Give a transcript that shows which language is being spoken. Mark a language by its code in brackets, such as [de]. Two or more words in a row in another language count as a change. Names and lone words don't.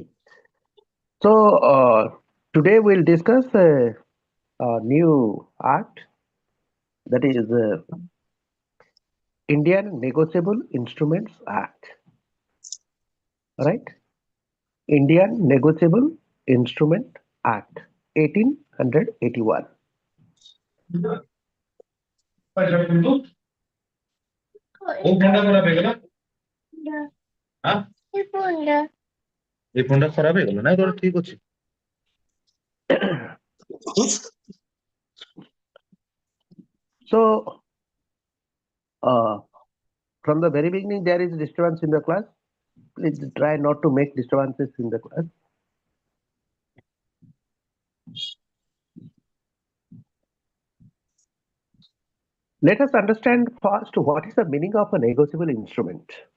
[en] So today we'll discuss a new act, that is Indian Negotiable Instruments Act. Right? Indian Negotiable Instrument Act 1881. [or] କୋଉ ଫୋନଟା ଖରାପ ହେଇଗଲା? ଆଁ? ଏ ଫୋନଟା ଖରାପ ହେଇଗଲା? ନାଇଁ ତୋର ଠିକ ଅଛି। [en] So, from the very beginning, there is disturbance in the class. Please try not to make disturbances in the class. Let us understand first what is the meaning of a negotiable instrument.